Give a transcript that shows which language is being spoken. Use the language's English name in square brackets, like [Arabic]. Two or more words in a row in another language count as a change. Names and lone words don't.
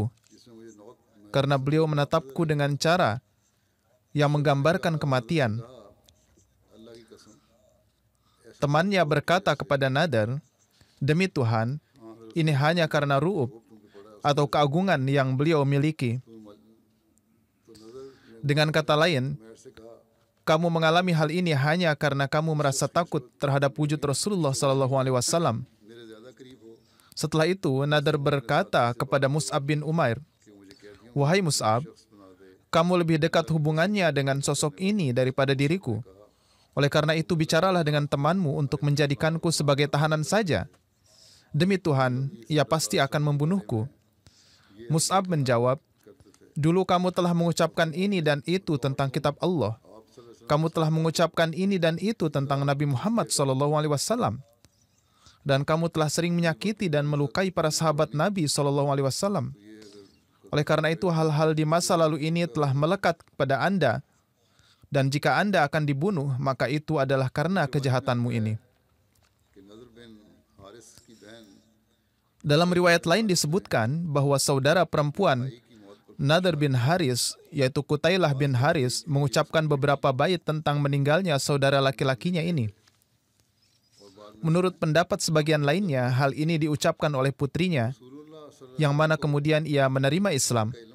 [Hindi] जिसमें मुझे नौत में [Indonesian] karena beliau menatapku dengan cara yang menggambarkan kematian." [Hindi] अल्लाह की कसम [Indonesian] Temannya berkata kepada Nadar, "Demi Tuhan, ini hanya karena ru'ub atau keagungan yang beliau miliki." Dengan kata lain, [Hindi] मेरे से कहा [Indonesian] kamu mengalami hal ini hanya karena kamu merasa takut terhadap wujud Rasulullah SAW. [Hindi] मेरे ज्यादा करीब हो [Indonesian] Setelah itu, Nadar berkata kepada Mus'ab bin Umair, [Hindi] कि मुझे कैदियों [Indonesian] "Wahai Mus'ab, [Hindi] शख्स बना दे. [Indonesian] kamu lebih dekat hubungannya dengan sosok ini daripada diriku. Oleh karena itu, bicaralah dengan temanmu untuk menjadikanku sebagai tahanan saja. Demi Tuhan, ia pasti akan membunuhku." Mus'ab menjawab, "Dulu kamu telah mengucapkan ini dan itu tentang kitab Allah. Kamu telah mengucapkan ini dan itu tentang Nabi Muhammad SAW. Dan kamu telah sering menyakiti dan melukai para sahabat Nabi SAW. Oleh karena itu, hal-hal di masa lalu ini telah melekat pada Anda. Dan jika Anda akan dibunuh, maka itu adalah karena kejahatanmu ini." [Hindi] कि नजर बिन हारिस की बहन [Indonesian] Dalam riwayat lain disebutkan bahwa saudara perempuan Nadar bin Haris, yaitu Qutailah bin Haris, mengucapkan beberapa bait tentang meninggalnya saudara laki-lakinya ini. Menurut pendapat sebagian lainnya, hal ini diucapkan oleh putrinya, yang mana kemudian ia menerima Islam.